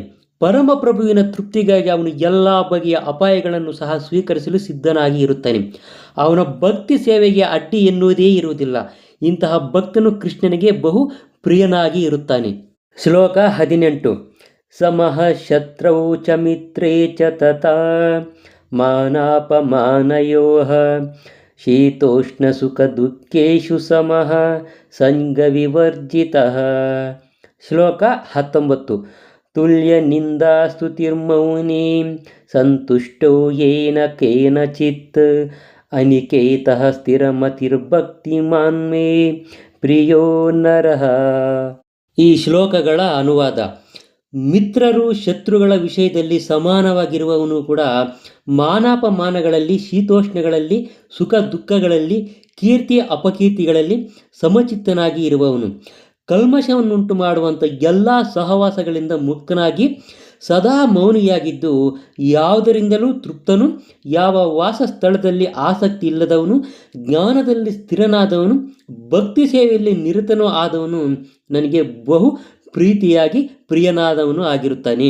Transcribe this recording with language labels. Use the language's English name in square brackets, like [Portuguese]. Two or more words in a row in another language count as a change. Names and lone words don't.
[Kannada] ಪರಮಪ್ರಭುವಿನ ತೃಪ್ತಿಗಾಗಿ ಅವನು ಎಲ್ಲ ಬಗೆಯ ಅಪಾಯಗಳನ್ನು ಸಹ ಸ್ವೀಕರಿಸಲು ಸಿದ್ಧನಾಗಿ ಇರುತ್ತಾನೆ. ಅವನ ಭಕ್ತಿ ಸೇವೆಗೆ ಅಡ್ಡಿ ಎನ್ನುವುದೇ ಇರುವುದಿಲ್ಲ. ಇಂತಹ ಭಕ್ತನು ಕೃಷ್ಣನಿಗೆ ಬಹು ಪ್ರಿಯನಾಗಿ ಇರುತ್ತಾನೆ. ಶ್ಲೋಕ 18. [Sanskrit] ಸಮಃ ಶತ್ರೌ ಚ ಮಿತ್ರೇ ಚ ತಥಾ ಮಾನಾಪಮಾನಯೋಃ ಶೀತೋಷ್ಣ ಸುಖ ದುಃಖೇಷು ಸಮಃ ಸಂಗವಿವರ್ಜಿತಃ. [Kannada] ಶ್ಲೋಕ 19. [Sanskrit] ತುಲ್ಯ ನಿಂದಾ ಸ್ತುತಿರ್ಮೌನಿ ಸಂತುಷ್ಟೋ ಯೇನ ಕೇನಚಿತ್ ಅನಿಕೇತಃ ಸ್ಥಿರಮತಿರ್ಭಕ್ತಿಮಾನ್ ಮೇ ಪ್ರಿಯೋ ನರಃ. [Kannada] ಈ ಶ್ಲೋಕಗಳ ಅನುವಾದ: ಮಿತ್ರರು ಶತ್ರುಗಳ ವಿಷಯದಲ್ಲಿ ಸಮಾನವಾಗಿರುವವನು ಕೂಡ ಮಾನಾಪಮಾನಗಳಲ್ಲಿ, ಶೀತೋಷ್ಣಗಳಲ್ಲಿ, ಸುಖ ದುಃಖಗಳಲ್ಲಿ, ಕೀರ್ತಿ ಅಪಕೀರ್ತಿಗಳಲ್ಲಿ ಸಮಚಿತ್ತನಾಗಿ ಇರುವವನು. ಕಲ್ಮಶವನ್ನುಂಟು ಮಾಡುವಂಥ ಎಲ್ಲ ಸಹವಾಸಗಳಿಂದ ಮುಕ್ತನಾಗಿ ಸದಾ ಮೌನಿಯಾಗಿದ್ದು ಯಾವುದರಿಂದಲೂ ತೃಪ್ತನು, ಯಾವ ವಾಸಸ್ಥಳದಲ್ಲಿ ಆಸಕ್ತಿ ಇಲ್ಲದವನು, ಜ್ಞಾನದಲ್ಲಿ ಸ್ಥಿರನಾದವನು, ಭಕ್ತಿ ಸೇವೆಯಲ್ಲಿ ನಿರತನೂ ಆದವನು ನನಗೆ ಬಹು ಪ್ರೀತಿಯಾಗಿ ಪ್ರಿಯನಾದವನು ಆಗಿರುತ್ತಾನೆ.